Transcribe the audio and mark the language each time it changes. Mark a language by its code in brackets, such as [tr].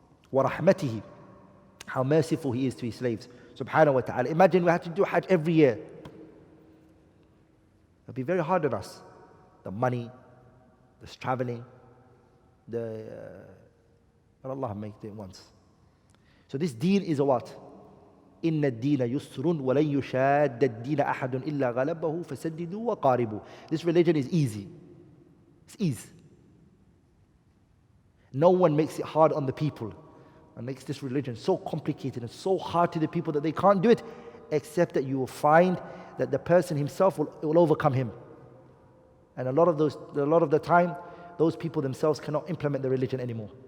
[en] Wa rahmatihi, how merciful He is to His slaves. Subhanahu wa ta'ala. Imagine we had to do Hajj every year. It'd be very hard on us. The money, this traveling, but Allah made it once. So this deen is a what? [ar] إن الدين يسر ولن يشاد الدين أحد إلا غلبه فسددوا وقاربوا. [en] This religion is easy. It's easy. No one makes it hard on the people and makes this religion so complicated and so hard to the people that they can't do it, except that you will find that the person himself will overcome him. And a lot of the time, those people themselves cannot implement the religion anymore.